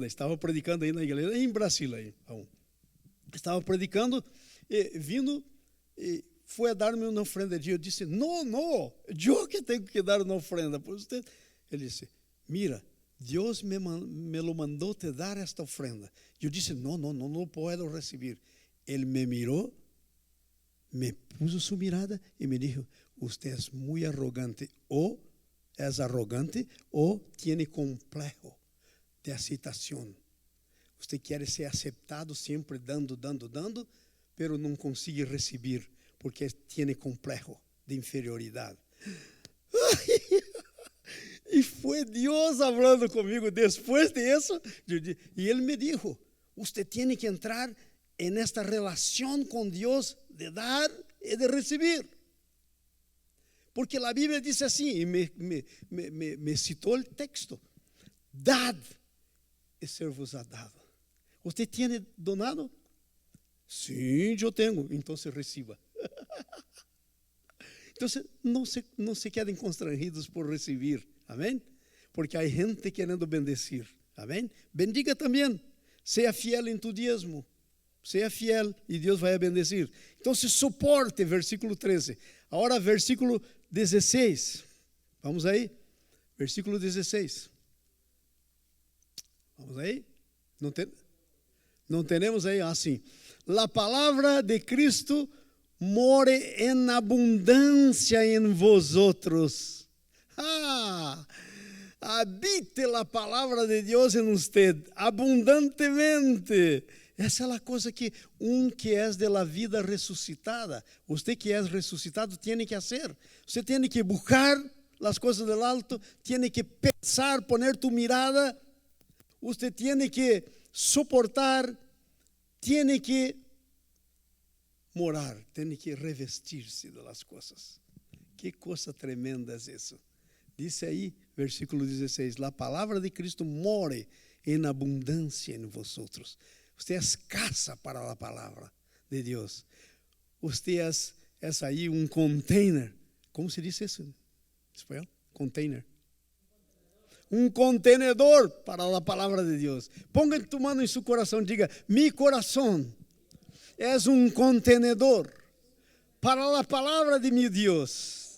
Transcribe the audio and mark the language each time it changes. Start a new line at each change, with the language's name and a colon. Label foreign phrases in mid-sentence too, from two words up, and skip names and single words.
Portuguese: Estava predicando aí na igreja, em Brasília. Aí, estava predicando, e vindo, e foi a dar-me uma ofrenda. Eu disse, não, eu que tenho que dar uma ofrenda por você. Ele disse, mira, Deus me lo mandou te dar esta ofrenda. Eu disse, não puedo receber. Ele me mirou,
Spanish: me puso sua mirada e me dijo, usted es muy arrogante, o es arrogante o tiene complejo de aceptación. Usted quiere ser aceptado
Portuguese: sempre dando,
Spanish: pero
Portuguese: não consegue receber porque
Spanish: tiene complejo de inferioridade.
Portuguese: E foi Deus falando comigo depois disso.
Spanish: E Ele me dijo, usted tiene que entrar en esta relación con Dios de dar y de recibir. Porque la Biblia dice así, y me citó el texto, dad y ser vos ha dado. ¿Usted tiene donado? Sí, yo tengo, entonces reciba. Entonces no se queden constrangidos por recibir, amén. Porque hay gente querendo bendecir, amén. Bendiga también, sea fiel en tu diezmo.
Portuguese: Seja fiel e Deus vai a bendecir. Então, suporte, versículo 13. Agora, versículo 16. Vamos aí? Versículo 16. Vamos aí? Não temos aí? Assim. La palavra de Cristo more en abundância em vosotros. Habite la palavra de Deus em usted abundantemente. Essa é a coisa que que é
Spanish: de la vida
Portuguese: ressuscitada, você que é ressuscitado, tem que fazer. Você tem que buscar as coisas do alto, tem que pensar,
Spanish: poner tu mirada,
Portuguese: você tem que suportar, tem que morar, tem que revestir-se das coisas. Que coisa tremenda é isso. Diz aí, versículo 16, la palavra de Cristo more em abundância em vosotros.
Spanish: Usted es casa
Portuguese: para a palavra de Deus.
Spanish: Usted es
Portuguese: aí um
Spanish: container.
Portuguese: Como se diz isso em espanhol? Container. Um contenedor para a palavra de Deus.
Spanish: Ponga tu mano
Portuguese: em seu coração, diga, mi coração é um contenedor para a palavra de meu Deus.